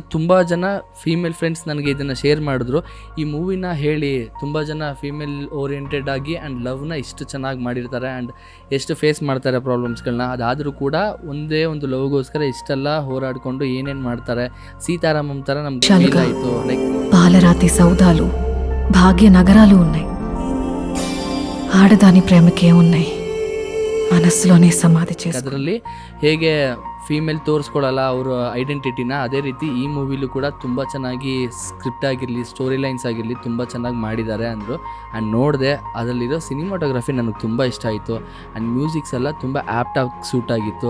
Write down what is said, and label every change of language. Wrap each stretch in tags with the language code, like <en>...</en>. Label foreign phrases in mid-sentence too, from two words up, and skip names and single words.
<kn>ತುಂಬ ಜನ</kn> <en>female friends</en> <kn>ನನಗೆ ಇದನ್ನು ಶೇರ್ ಮಾಡಿದ್ರು. ಈ ಮೂವಿನ ಹೇಳಿ ತುಂಬ ಜನ</kn> <en>female oriented</en> <kn>ಆಗಿ ಆ್ಯಂಡ್ ಲವ್ನ ಇಷ್ಟು ಚೆನ್ನಾಗಿ ಮಾಡಿರ್ತಾರೆ ಆ್ಯಂಡ್ ಎಷ್ಟು ಫೇಸ್ ಮಾಡ್ತಾರೆ ಪ್ರಾಬ್ಲಮ್ಸ್ಗಳನ್ನ. ಅದಾದರೂ ಕೂಡ ಒಂದೇ ಒಂದು ಲವ್ಗೋಸ್ಕರ ಇಷ್ಟೆಲ್ಲ ಹೋರಾಡಿಕೊಂಡು ಏನೇನು ಮಾಡ್ತಾರೆ. సీతారామం ಥರ ನಮ್ಗೆ ಫೀಲ್ ಆಯಿತು. ಲೈಕ್</kn> <te>పాలరాతి సౌదాలు భాగ్యనగరాలు ఉన్నాయి, ఆడదాని ప్రేమకే ఉన్నాయి, మనస్సులోనే సమాధి చేసి</te> <kn>ಅದರಲ್ಲಿ ಹೇಗೆ ಫೀಮೇಲ್ ತೋರಿಸ್ಕೊಳ್ಳಲ್ಲ ಅವರು ಐಡೆಂಟಿಟಿನ, ಅದೇ ರೀತಿ ಈ ಮೂವಿಲೂ ಕೂಡ ತುಂಬ ಚೆನ್ನಾಗಿ ಸ್ಕ್ರಿಪ್ಟ್ ಆಗಿರಲಿ,</kn> <en>story lines</en> <kn>ಆಗಿರಲಿ ತುಂಬ ಚೆನ್ನಾಗಿ ಮಾಡಿದ್ದಾರೆ ಅಂದರು. ಆ್ಯಂಡ್ ನೋಡಿದೆ, ಅದರಲ್ಲಿರೋ ಸಿನಿಮಾಟೋಗ್ರಫಿ ನನಗೆ ತುಂಬ ಇಷ್ಟ ಆಯಿತು.</kn> <en>and musics</en> <kn>ಎಲ್ಲ ತುಂಬ ಆ್ಯಪ್ಟಾಗಿ ಸೂಟ್ ಆಗಿತ್ತು.</kn>